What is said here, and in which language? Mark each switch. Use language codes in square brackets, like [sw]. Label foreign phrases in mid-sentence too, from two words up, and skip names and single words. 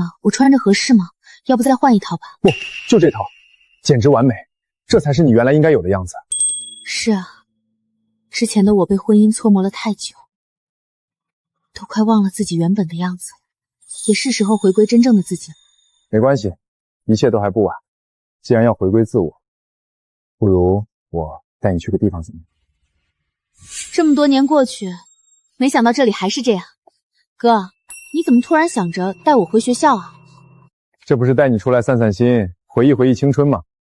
[zh] 我穿着合適嗎？要不再換一套吧？不，就這套，簡直完美，這才是你原來應該有的樣子。是啊，之前的我被婚姻搓磨了太久，都快忘了自己原本的樣子了，也是時候回歸真正的自己了。沒關係，一切都還不晚。既然要回歸自我，不如我帶你去個地方怎麼樣？這麼多年過去，沒想到這裡還是這樣。哥，你怎麼突然想着帶我回學校啊？這不是帶你出來散散心，回憶青春嗎？